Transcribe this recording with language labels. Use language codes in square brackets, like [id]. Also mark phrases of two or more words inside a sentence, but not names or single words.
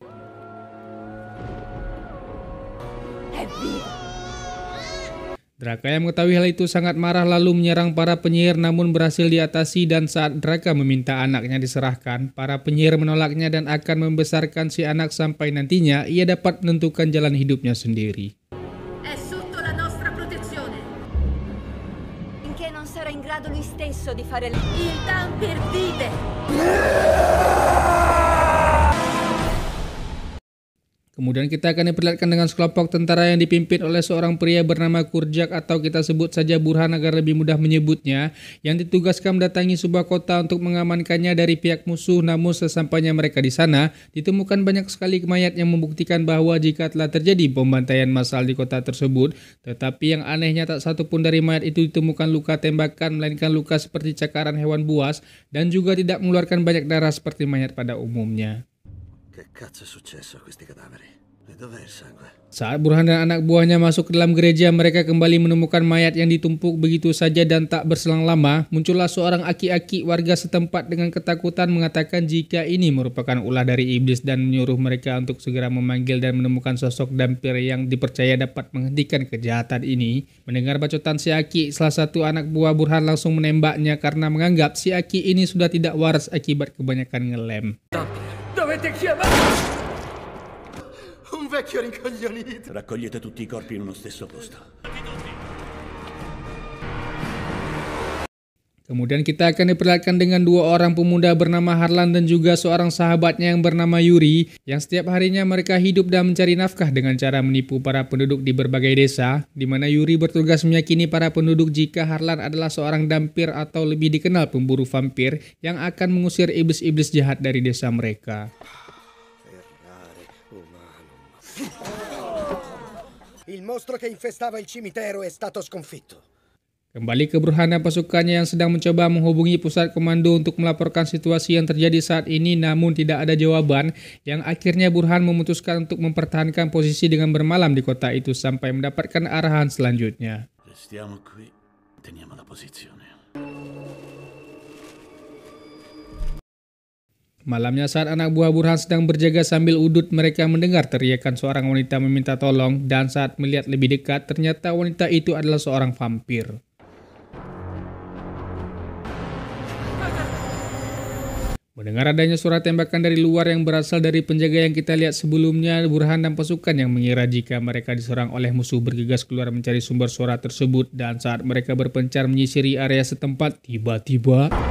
[id] Draka yang mengetahui hal itu sangat marah lalu menyerang para penyihir namun berhasil diatasi, dan saat Draka meminta anaknya diserahkan, para penyihir menolaknya dan akan membesarkan si anak sampai nantinya ia dapat menentukan jalan hidupnya sendiri. [it] È sotto la nostra protezione. Finché non sarà in grado lui stesso di fare Il Dampir vive! [id] Kemudian kita akan diperlihatkan dengan sekelompok tentara yang dipimpin oleh seorang pria bernama Kurjak, atau kita sebut saja Burhan agar lebih mudah menyebutnya, yang ditugaskan mendatangi sebuah kota untuk mengamankannya dari pihak musuh. Namun sesampainya mereka di sana, ditemukan banyak sekali mayat yang membuktikan bahwa jika telah terjadi pembantaian massal di kota tersebut. Tetapi yang anehnya tak satu pun dari mayat itu ditemukan luka tembakan, melainkan luka seperti cakaran hewan buas, dan juga tidak mengeluarkan banyak darah seperti mayat pada umumnya. [it] Che cazzo è successo a questi cadaveri? E dov'è il sangue? [id] Saat Burhan dan anak buahnya masuk ke dalam gereja, mereka kembali menemukan mayat yang ditumpuk begitu saja, dan tak berselang lama muncullah seorang aki-aki warga setempat dengan ketakutan mengatakan jika ini merupakan ulah dari iblis dan menyuruh mereka untuk segera memanggil dan menemukan sosok Dampir yang dipercaya dapat menghentikan kejahatan ini. Mendengar bacotan si Aki, salah satu anak buah Burhan langsung menembaknya karena menganggap si Aki ini sudah tidak waras akibat kebanyakan ngelem. [it] Dovete chiamare un vecchio rincoglionito. Raccogliete tutti i corpi in uno stesso posto. [id] Kemudian kita akan diperlihatkan dengan 2 orang pemuda bernama Harlan dan juga seorang sahabatnya yang bernama Yuri, yang setiap harinya mereka hidup dan mencari nafkah dengan cara menipu para penduduk di berbagai desa, di mana Yuri bertugas meyakini para penduduk jika Harlan adalah seorang Dampir atau lebih dikenal pemburu vampir yang akan mengusir iblis-iblis jahat dari desa mereka. [it] Il mostro che infestava il cimitero è stato sconfitto. [id] Kembali ke Burhan dan pasukannya yang sedang mencoba menghubungi pusat komando untuk melaporkan situasi yang terjadi saat ini, namun tidak ada jawaban, yang akhirnya Burhan memutuskan untuk mempertahankan posisi dengan bermalam di kota itu sampai mendapatkan arahan selanjutnya. [it] Restiamo qui, teniamo la posizione. [id] Malamnya saat anak buah Burhan sedang berjaga sambil udut, mereka mendengar teriakan seorang wanita meminta tolong, dan saat melihat lebih dekat ternyata wanita itu adalah seorang vampir. Mendengar adanya suara tembakan dari luar yang berasal dari penjaga yang kita lihat sebelumnya, Burhan dan pasukan yang mengira jika mereka diserang oleh musuh bergegas keluar mencari sumber suara tersebut, dan saat mereka berpencar menyisiri area setempat, tiba-tiba